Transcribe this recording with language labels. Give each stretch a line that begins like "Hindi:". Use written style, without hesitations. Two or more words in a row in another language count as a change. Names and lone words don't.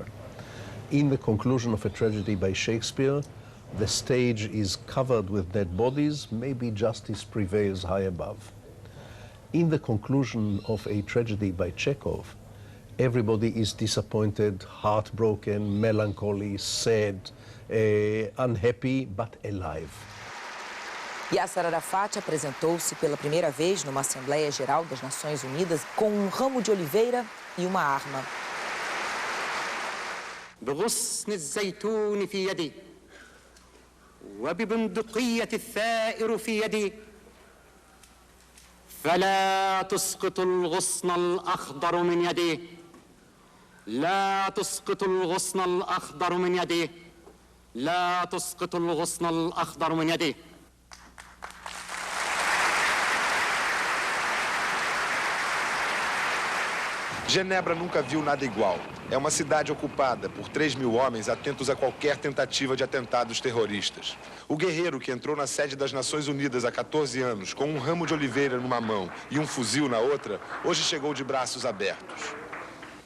English: In the conclusion of a tragedy by Shakespeare, the stage is covered with dead bodies, maybe justice prevails high above. In the conclusion of a tragedy by Chekhov, everybody is disappointed, heartbroken, melancholy, sad, unhappy, but alive.
Portuguese: Yasser Arafat apresentou-se pela primeira vez numa Assembleia Geral das Nações Unidas com um ramo de oliveira e uma arma.
Arabic: بغصن الزيتون في يدي وببندقية الثائر في يدي فلا تسقط الغصن الأخضر من يدي لا تسقط الغصن الأخضر من يدي لا تسقط الغصن الأخضر من يدي.
Portuguese: Genebra nunca viu nada igual. É uma cidade ocupada por 3.000 homens atentos a qualquer tentativa de atentados terroristas. O guerreiro que entrou na sede das Nações Unidas há 14 anos, com um ramo de oliveira numa mão e um fuzil na outra, hoje chegou de braços abertos.